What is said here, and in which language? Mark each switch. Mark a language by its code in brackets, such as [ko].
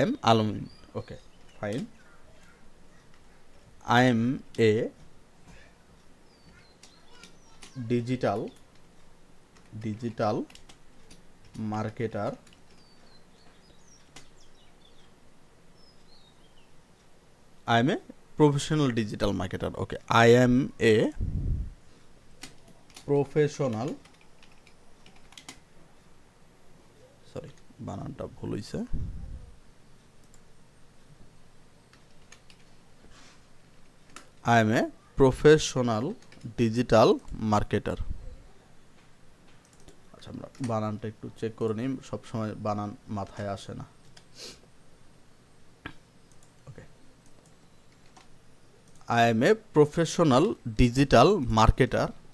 [en] Al-Amin, okay fine, I am a digital marketer, I am a professional digital marketer. Okay, I am a professional, sorry [bn] বানানটা ভুল হইছে, [en] I am a professional digital marketer. [bn] আচ্ছা আমরা বানানটা একটু check করে নিই, সবসময় বানান মাথায় আসে না। [en] Okay, I am a professional digital marketer.